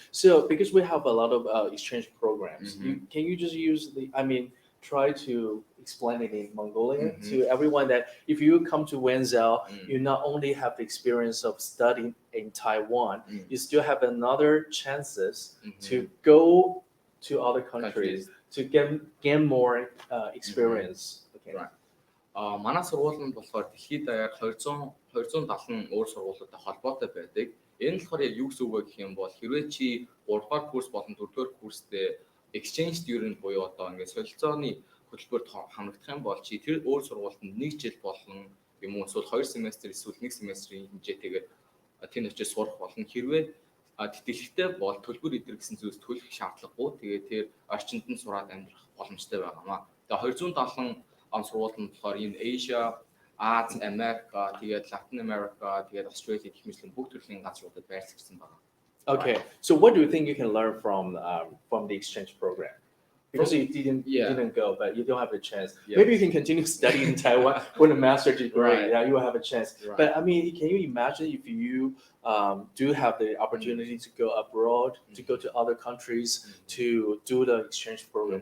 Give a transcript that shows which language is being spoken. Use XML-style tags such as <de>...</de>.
<en>So because we have a lot of exchange programs, can you just try to explain it in Mongolian to everyone that if you come to Wenzao, you not only have the experience of studying in Taiwan, you still have another chances to go to other countries to gain more experience. Okay. Right.</en> <mn>Манай сургууль нь болохоор дэлхийд даяар 270 өөр сургуулиудтай холбоотой байдаг. Энэ нь болохоор яг юу гэсэн үг вэ гэх юм бол хэрвээ чи 3-р курс болон 4-р курстэй</mn> <en>exchange student</en> <mn>буюу одоо ингээд солилцооны хөтөлбөрт хамрагдах юм бол чи тэр өөр сургуульд 1 жил болон юм уу эсвэл 2 семестр эсвэл 1 семестрийн хэмжээтэйгээр тэр очиж сурах болно. Хэрвээ тэтгэлэгтэй бол төлбөр идэр гэсэн зүйлс төлөх шаардлагагүй. Тэгээд тэр орчинд нь сураад амьдрах боломжтой байгаамаа. Тэгээ 270 сургууль нь болохоор энэ Asia, Аз, Америка, тэгээд Latin America, тэгээд Australia гэх мэтлэн бүх төрлийн газруудад байрлагдсан байна.</mn> <en>Okay. So what do you think you can learn from the exchange program? Because you didn't go, but you don't have a chance. Yes. Maybe you can continue studying in Taiwan with a master's degree. Right. Yeah, you will have a chance. Right. But can you imagine if you do have the opportunity to go abroad, to go to other countries, to do the exchange program?</en>